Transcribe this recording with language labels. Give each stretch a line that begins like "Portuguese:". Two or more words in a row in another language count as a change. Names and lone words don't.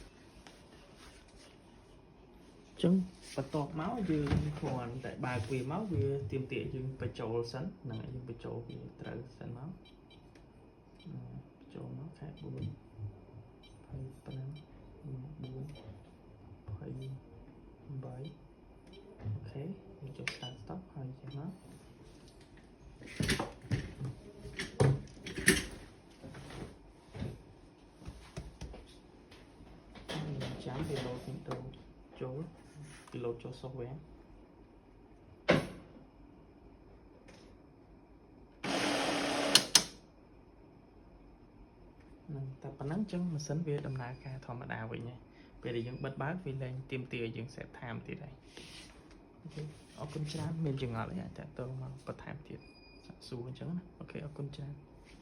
Khmer: ចឹងបន្ទាប់មកយើងគ្រាន់តែបើកវាមកវាទៀមទាយើងបញ្ចូលសិនហ្នឹងហើយយើងបញ្ចូលវាត្រូវសិនមកបញ្ចូលមកខែ4 25 4 28អូខេយើងចុច
English: start stop
Khmer: ហើយចេះមក ចាំវាលោតទៅចូលវាលោតចូល software នឹង តែប៉ុណ្ណឹងចឹងម៉ាស៊ីនវាដំណើរការធម្មតាវិញហើយពេលដែលយើងបិទបើកវាលែងទៀមទាយើង
English: set time
Khmer: ទៀតហើយអូខេអរគុណច្រើនមានចង្អល់អីអាចតទៅមកបន្ថែមទៀតសាកសួរអញ្ចឹងណាអូខេអរគុណច្រើន